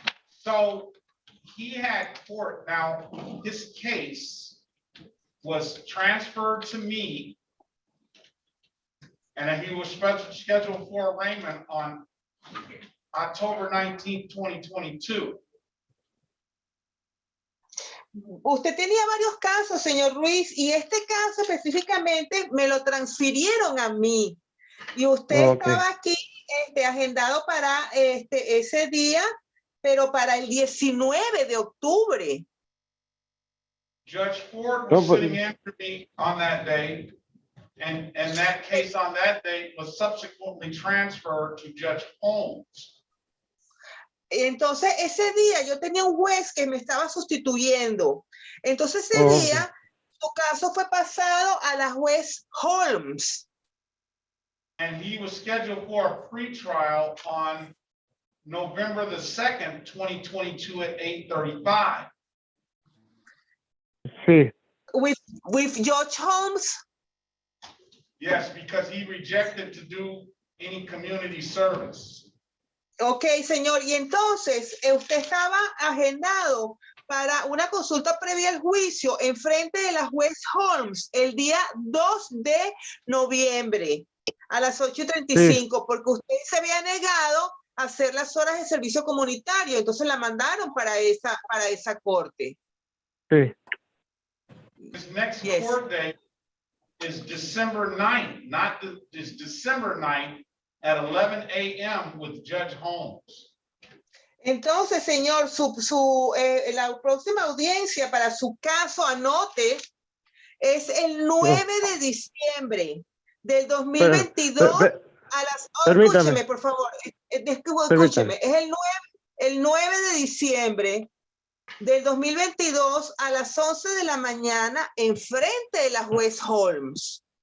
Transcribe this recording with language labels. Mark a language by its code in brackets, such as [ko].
[en] So he had court. Now, his case was transferred to me, and he was scheduled for arraignment on October 19th, 2022. [es] Usted tenía varios casos, señor Ruiz, y este caso específicamente me lo transfirieron a mí. Y usted estaba aquí agendado para ese día, pero para el 19 de octubre. [en] Judge Ford was sitting in for me on that day, and that case on that day was subsequently transferred to Judge Holmes. [es] Entonces, ese día yo tenía un juez que me estaba sustituyendo. Entonces, ese día, su caso fue pasado a la juez Holmes. [en] And he was scheduled for a pretrial on November the 2nd, 2022 at 8:35. [es] Sí. [en] With Judge Holmes? Yes, because he rejected to do any community service. [es] Ok, señor. Y entonces, usted estaba agendado para una consulta previa al juicio en frente de la juez Holmes el día 2 de noviembre a las 8:35, porque usted se había negado a hacer las horas de servicio comunitario, entonces la mandaron para esa corte. Sí. [en] His next court date is December 9th, is December 9th at 11 a.m. with Judge Holmes. [es] Entonces, señor, la próxima audiencia para su caso, anote, es el 9 de diciembre del 2022 a las... escúcheme, por favor, escúcheme. Es el 9 de diciembre del 2022 a las 11 de la mañana en frente de la juez Holmes.